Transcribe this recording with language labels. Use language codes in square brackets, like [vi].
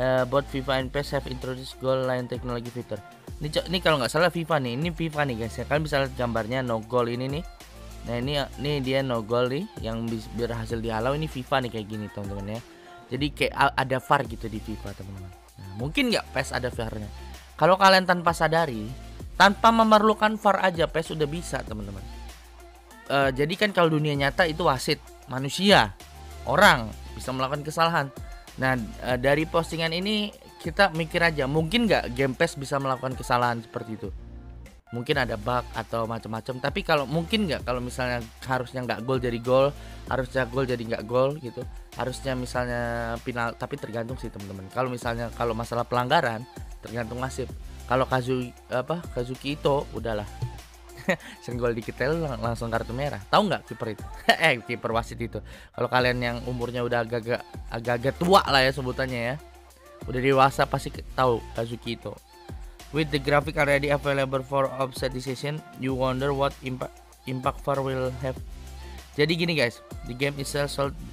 [en] Both FIFA and PES have introduced goal line technology feature. [id] Ini kalau nggak salah FIFA nih. Ini FIFA nih guys ya. Kalian bisa lihat gambarnya no goal ini nih. Nah ini dia no goal nih yang berhasil dihalau. Ini FIFA nih kayak gini teman-teman ya. Jadi kayak ada VAR gitu di FIFA teman-teman. Nah, mungkin nggak PES ada VAR-nya? Kalau kalian tanpa sadari, tanpa memerlukan VAR aja PES udah bisa teman-teman. Jadi kan kalau dunia nyata itu wasit manusia, orang bisa melakukan kesalahan. Nah dari postingan ini kita mikir aja, mungkin nggak game PES bisa melakukan kesalahan seperti itu? Mungkin ada bug atau macam-macam. Tapi kalau mungkin nggak kalau misalnya harusnya nggak gol jadi gol, harusnya gol jadi nggak gol gitu, harusnya misalnya final. Tapi tergantung sih teman-teman. Kalau misalnya kalau masalah pelanggaran tergantung wasit. Kalau Kazuki itu udahlah senggol dikit langsung kartu merah. Tahu nggak kiper itu? Kiper wasit itu. Kalau kalian yang umurnya udah agak-agak tua lah ya sebutannya ya, udah dewasa pasti tahu Kazuki itu. [en] With the graphic already available for offset decision, you wonder what impact VAR will have. [id] Jadi gini guys, [en] the game itself.